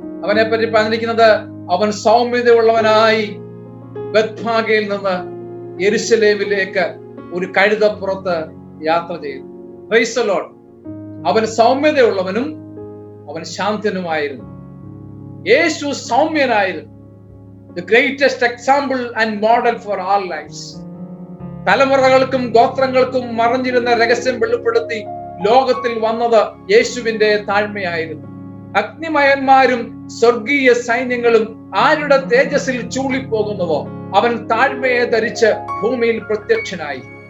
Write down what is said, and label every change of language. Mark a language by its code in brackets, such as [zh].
[ml] അവനെ പറ്റി പറഞ്ഞിരിക്കുന്നത്, അവൻ സൗമ്യതയുള്ളവനായി ബത്ഫാഗയിൽ നിന്ന് യെരുശലേമിലേക്ക് ഒരു കഴുതപ്പുറത്ത് യാത്ര ചെയ്തു. [en] Praise the lord. [ml] അവൻ സൗമ്യതയുള്ളവനും അവൻ ശാന്തനുമായിരുന്നു. യേശു സൗമ്യനായിരുന്നു. [en] The greatest example and model for all lives. [ml] തലമുറകൾക്കും ഗോത്രങ്ങൾക്കും മറഞ്ഞിരുന്ന രഹസ്യം വെളിപ്പെടുത്തി ലോകത്തിൽ വന്നത് യേശുവിന്റെ താഴ്മയായിരുന്നു. അഗ്നിമയന്മാരും സ്വർഗീയ സൈന്യങ്ങളും ആരുടെ തേജസ്സിൽ ചൂളിപ്പോകുന്നുവോ അവൻ താഴ്മയെ ധരിച്ച് ഭൂമിയിൽ പ്രത്യക്ഷനായി.